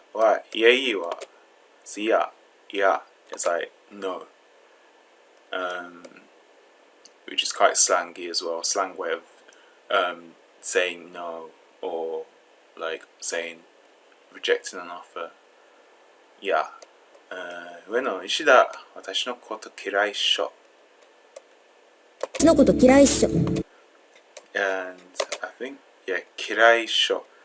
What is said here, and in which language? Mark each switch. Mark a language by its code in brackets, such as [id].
[en] What? Yeah, so yeah, it's like no. Which is quite slangy as well, slang way of saying no, or like saying rejecting an offer. Yeah. [ja] 上野石田、私のこと嫌いっしょ。私のこと嫌いっしょ。 [en] And I think, yeah, [ja] 嫌いっしょ。